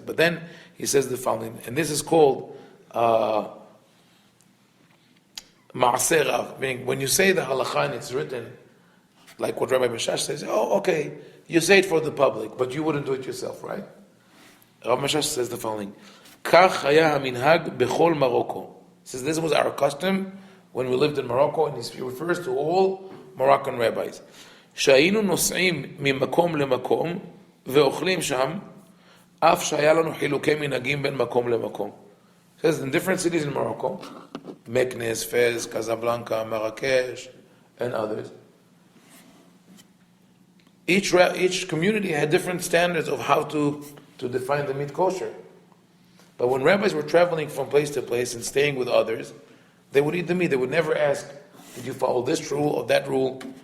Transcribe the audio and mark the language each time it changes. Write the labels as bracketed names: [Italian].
[English] But then he says the following, and this is called Ma'aseh Rav, meaning when you say the halakha and it's written, like what Rabbi Meshash says, oh, okay, you say it for the public, but you wouldn't do it yourself, right? Rabbi Meshash says the following, [Hebrew] Kach haya minhag bechol Morocco. [English] He says this was our custom when we lived in Morocco, and he refers to all Moroccan rabbis. [Hebrew] שהיינו נוסעים ממקום למקום ואוכלים שם, אף שהיה לנו חילוקי מנהגים בין מקום למקום. [English] It says in different cities in Morocco, Meknes, Fez, Casablanca, Marrakesh, and others, each community had different standards of how to define the meat kosher. But when rabbis were traveling from place to place and staying with others, they would eat the meat. They would never ask, did you follow this rule or that rule?